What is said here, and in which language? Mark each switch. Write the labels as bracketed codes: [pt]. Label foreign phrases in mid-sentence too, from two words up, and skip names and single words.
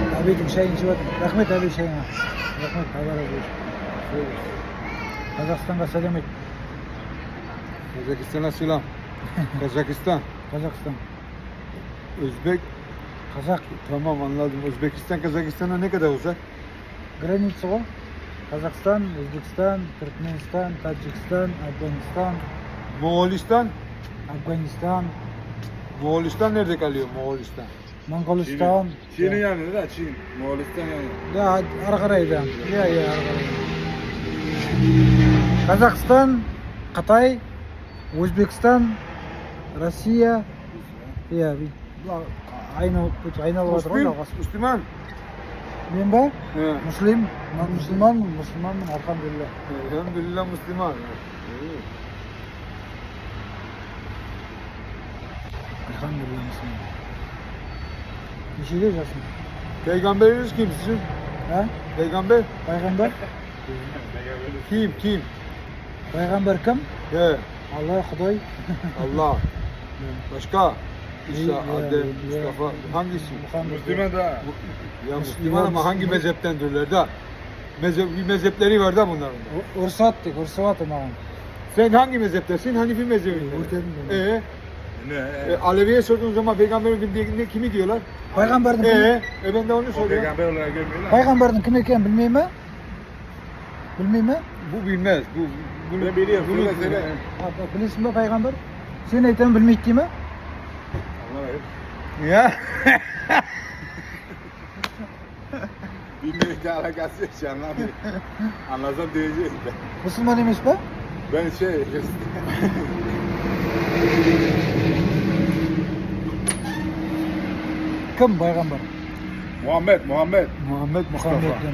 [kk] Әбейдің шайын ішіп жатыр. Рахмет Әбей шайыңа. Рахмет, Алла разы болсын. Қазақстанға сәлем айт. [tr] Kazakistan'a selam. Kazakistan. [kk] Қазақстан. [tr] Özbek. [kk] Қазақ. [tr] Tamam anladım. Özbekistan Kazakistan'a ne kadar uzak? [kk] Граница ғой. Қазақстан, Өзбекстан, Түркменстан, Таджикстан, Афганистан, [tr] Moğolistan. [kk] Афганистан, [tr] Moğolistan nerede kalıyor Moğolistan? [kk] Монғолстан. [tr] Çin'in yanında da Çin. Moğolistan yanında. [kk] Да, ары қарай да. Иә, ары қарай. Қазақстан, Қытай, Өзбекстан, Россия. Иә, айналып жатыр ғой жалғасып. [tr] Müslüman. [kk] Мен ба? [tr] He. [kk] Мұслим, мен мұсылманмын, алхамдулилля. [tr] Elhamdülillah Müslüman. [kk] Alhamdulillah мұсылман. Нешеде жасың? [tr] Peygamberiniz kim sizin? Ha? Peygamber? [kk] Пайғамбар? [tr] Kim? [kk] Пайғамбар кім? [tr] He. [kk] Алла, Құдай. [tr] Allah. Başka? İsa, Ya, Adem, ya. Mustafa. Hangisi? Muhammed. Müslüman da. Ya Müslüman ama hangi mezheptendirler da? Bir mezhepleri var da bunların. da. [kk] Ұрсат дек, ұрсып жатыр маған. [tr] Sen hangi mezheptesin? Hanifi mezhebinden. Örtedim ben. Ne? Alevi'ye sorduğun zaman peygamberin kim kimi diyorlar? [kk] Пайғамбардың кім? [tr] Ben de onu O soruyorum. peygamber olarak görmüyorlar. [kk] Пайғамбардың кім екенін білмей ме? Білмей ме? [tr] Bu bilmez. Bunu Ben biliyorum. Bunu, Söyle, söyle. [kk] Білесің ба пайғамбар? Сен айтамын білмейді дей ме? [tr] Allah verir. Ya. Bilmekle alakası yok. Şey anlamıyorum. Anlasam diyeceğim ben. [kk] Мұсылман емес па? [tr] Ben şey... [kk] Кім пайғамбар? [tr] Muhammed. Muhammed [kk] Мұхаммед [tr] Mustafa.